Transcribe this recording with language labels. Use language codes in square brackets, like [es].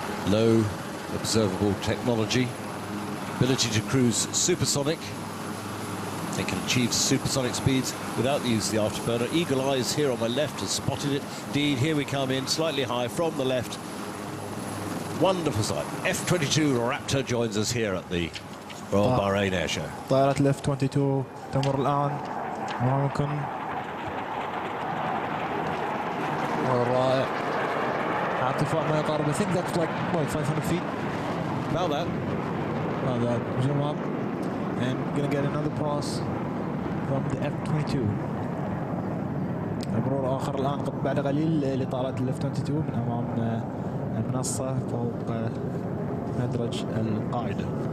[en] Low observable technology, ability to cruise supersonic. They can achieve supersonic speeds without the use of the afterburner. Eagle Eyes here on my left has spotted it. Indeed, here we come in slightly high from the left. Wonderful sight. F-22 Raptor joins us here at the Royal Bahrain Airshow. [ar] طائرة ال F-22 تمر الآن أمامكم. رائع. على ارتفاع ما يقارب [en] I think that's like 500 feet. About that. About that. Zoom up. And we're going to get another pass from the F-22. [ar] مرور آخر الآن بعد قليل لطائرة ال F-22 من أمام المنصة فوق مدرج القاعدة.